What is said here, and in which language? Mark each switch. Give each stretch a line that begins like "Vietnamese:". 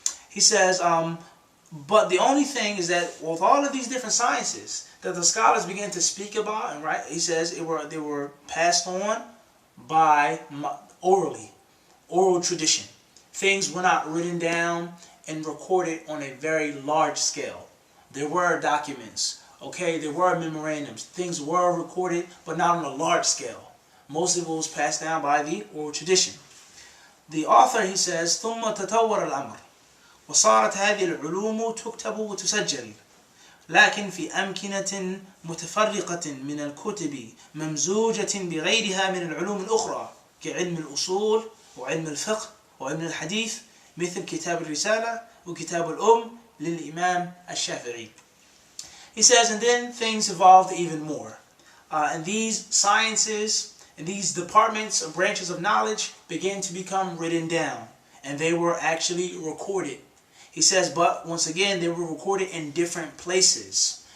English: He says, but the only thing is that with all of these different sciences that the scholars began to speak about, and right, he says they were passed on by oral tradition. Things were not written down and recorded on a very large scale. There were documents, okay, there were memorandums. Things were recorded, but not on a large scale. Most of it was passed down by the oral tradition. The author, he says,
Arabic: ثم تطور الأمر وصارت هذه العلوم تكتب وتسجل لكن في أمكنة متفرقة من الكتب ممزوجة بغيرها من العلوم الأخرى كعلم الأصول وعلم الفقه وعلم الحديث مثل كتاب الرسالة وكتاب الأم للإمام الشافعي.
English: He says, and then things evolved even more. And these sciences and these departments or branches of knowledge began to become written down. And they were actually recorded. He says, but once again, they were recorded in different places.